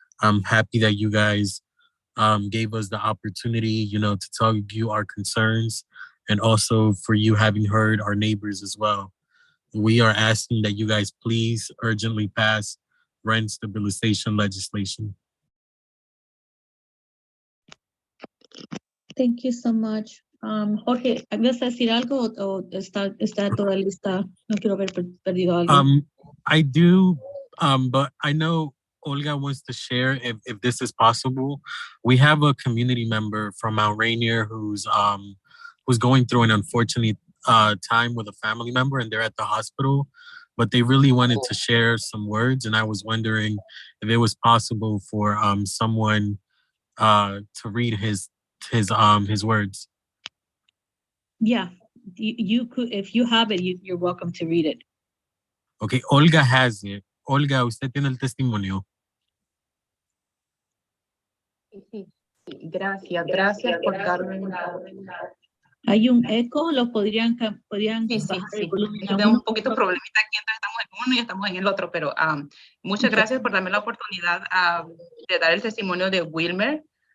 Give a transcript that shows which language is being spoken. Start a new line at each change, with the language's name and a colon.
English: I'm happy that you guys gave us the opportunity, to tell you our concerns, and also for you having heard our neighbors as well. We are asking that you guys please urgently pass rent stabilization legislation. Thank you so much.
Spanish: Jorge, ¿vas a decir algo o está toda lista? No quiero haber perdido algo.
English: I do, but I know Olga wants to share if this is possible. We have a community member from Mount Rainier who's going through an unfortunate time with a family member, and they're at the hospital, but they really wanted to share some words, and I was wondering if it was possible for someone to read his words. Yeah, you could, if you have it, you're welcome to read it. Okay, Olga has it.
Spanish: Olga, usted tiene el testimonio. Gracias por darme. Hay un eco, lo podrían Sí. bajar el volumen a Tengo uno. un poquito problemita aquí, entonces estamos en uno y estamos en el otro, pero muchas gracias por darme la oportunidad de dar el testimonio de Wilmer.